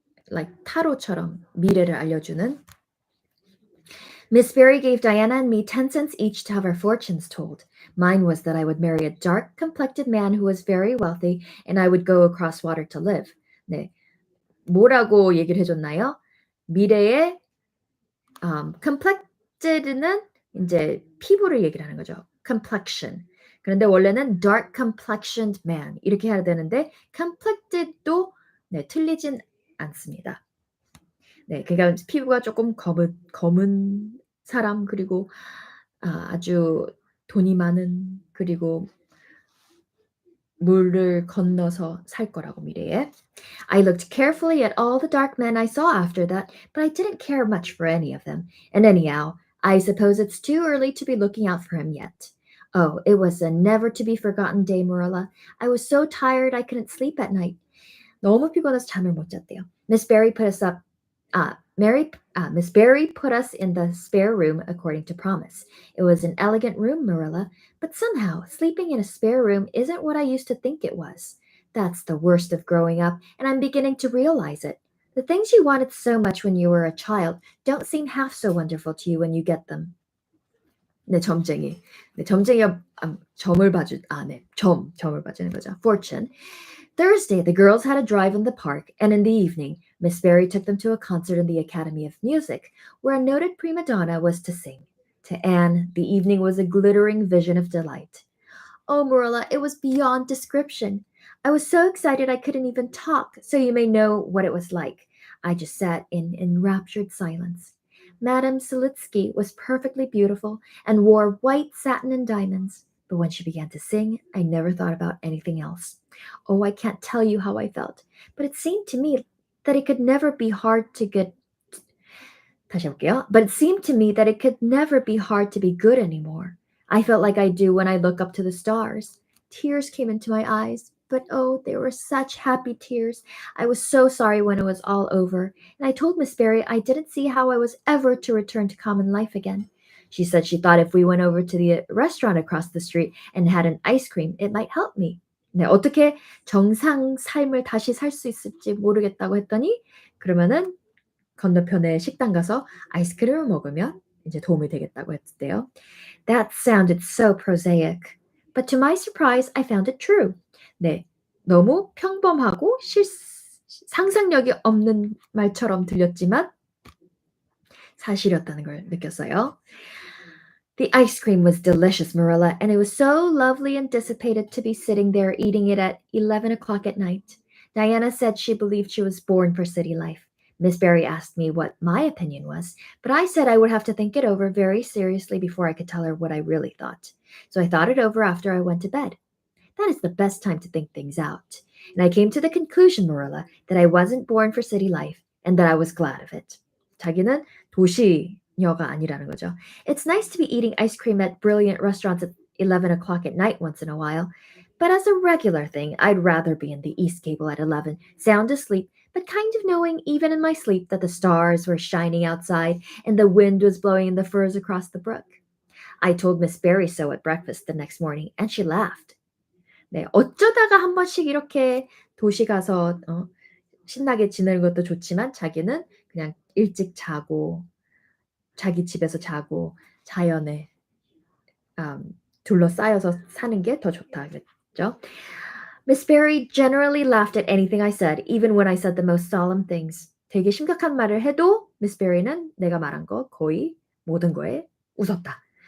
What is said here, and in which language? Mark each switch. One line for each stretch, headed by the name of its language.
Korean: Like 타로처럼 미래를 알려주는.
English: Miss Barry gave Diana and me 10 cents each to have our fortunes told. Mine was that I would marry a dark-complected man who was very wealthy and I would go across water to live.
Korean: 네. 뭐라고 얘기를 해줬나요? 미래의 complected는 이제 피부를 얘기를 하는 거죠. complexion. 그런데 원래는
English: dark complexioned man
Korean: 이렇게 해야 되는데 complected도 네, 틀리진 않습니다. 네, 그러니까 피부가 조금 검은 사람 그리고 아주 돈이 많은 그리고 물을 건너서 살 거라고 미래에.
English: I looked carefully at all the dark men I saw after that, but I didn't care much for any of them. And anyhow, I suppose it's too early to be looking out for him yet. Oh, it was a never-to-be-forgotten day, Marilla. I was so tired I couldn't sleep at night.
Korean: 너무 피곤해서 잠을 못 잤대요.
English: Miss Barry put us up Miss Barry put us in the spare room according to promise. It was an elegant room, Marilla, but somehow sleeping in a spare room isn't what I used to think it was. That's the worst of growing up, and I'm beginning to realize it. The things you wanted so much when you were a child don't seem half so wonderful to you when you get them.
Korean: 네, 점쟁이. 네, 점쟁이가 점을 봐주는 거죠.
English: Fortune. Thursday, the girls had a drive in the park, and in the evening, Miss Barry took them to a concert in the Academy of Music, where a noted prima donna was to sing. To Anne, the evening was a glittering vision of delight. Oh, Marilla, it was beyond description. I was so excited I couldn't even talk, so you may know what it was like. I just sat in enraptured silence. Madame Selitsky was perfectly beautiful and wore white satin and diamonds, but when she began to sing, I never thought about anything else. Oh, I can't tell you how I felt, but it seemed to me that it could never be hard to get
Korean: 다시 해볼게요.
English: But it seemed to me that it could never be hard to be good anymore. I felt like I do when I look up to the stars. Tears came into my eyes, but oh, they were such happy tears. I was so sorry when it was all over, and I told Miss Barry I didn't see how I was ever to return to common life again. She said she thought if we went over to the restaurant across the street and had an ice cream, it might help me.
Korean: 네, 어떻게 정상 삶을 다시 살 수 있을지 모르겠다고 했더니 그러면은 건너편에 식당 가서 아이스크림을 먹으면 이제 도움이 되겠다고 했대요.
English: That sounded so prosaic. But to my surprise, I found it true.
Korean: 네, 너무 평범하고 상상력이 없는 말처럼 들렸지만 사실이었다는 걸 느꼈어요.
English: The ice cream was delicious, Marilla, and it was so lovely and dissipated to be sitting there eating it at 11 o'clock at night. Diana said she believed she was born for city life. Miss Barry asked me what my opinion was, but I said I would have to think it over very seriously before I could tell her what I really thought. So I thought it over after I went to bed. That is the best time to think things out. And I came to the conclusion, Marilla, that I wasn't born for city life and that I was glad of it.
Korean: 자기는 도시녀가 아니라는 거죠.
English: It's nice to be eating ice cream at brilliant restaurants at 11 o'clock at night once in a while, but as a regular thing, I'd rather be in the East Gable at 11, sound asleep, but kind of knowing even in my sleep that the stars were shining outside and the wind was blowing in the firs across the brook. I told Miss Barry so at breakfast the next morning, and she laughed.
Korean: 네, 어쩌다가 한 번씩 이렇게 도시 가서 신나게 지내는 것도 좋지만 자기는 그냥 일찍 자고 자기 집에서 자고 자연에 둘러싸여서 사는 게 더 좋다 그랬죠.
English: Miss Barry generally laughed at anything I said, even when I said the most solemn things.
Korean: 되게 심각한 말을 해도 Miss Barry는 내가 말한 거 거의 모든 거에 웃었다.